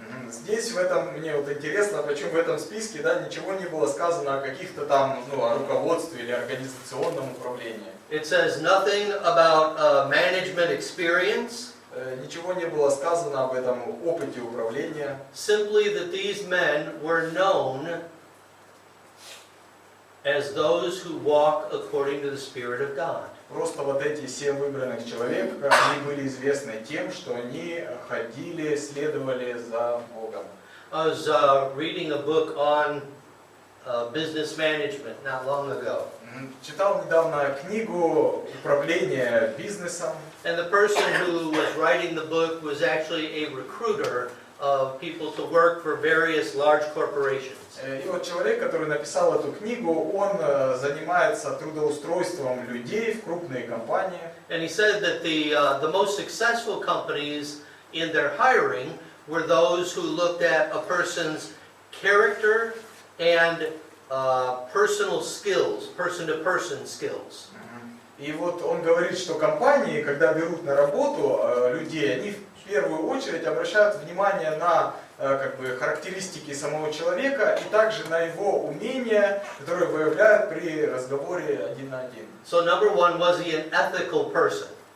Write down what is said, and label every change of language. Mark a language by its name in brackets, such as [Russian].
[Russian] Здесь в этом, мне вот интересно, почему в этом списке, да, ничего не было сказано о каких-то там, о руководстве или организационном управлении. [English] It says nothing about management experience. [Russian] Ничего не было сказано об этом опыте управления. [English] Simply that these men were known as those who walk according to the Spirit of God. [Russian] Просто вот эти 7 выбранных человек, они были известны тем, что они ходили, следовали за Богом. [English] I was reading a book on business management not long ago. [Russian] Читал недавно книгу «Управление бизнесом». [English] And the person who was writing the book was actually a recruiter of people to work for various large corporations. [Russian] И вот человек, который написал эту книгу, он занимается трудоустройством людей в крупные компании. [English] And he said that the most successful companies in their hiring were those who looked at a person's character and personal skills, person-to-person skills. [Russian] И вот он говорит, что компании, когда берут на работу людей, они в первую очередь обращают внимание на характеристики самого человека и также на его умения, которые выявляют при разговоре один на один. [English] So number one, was he an ethical person?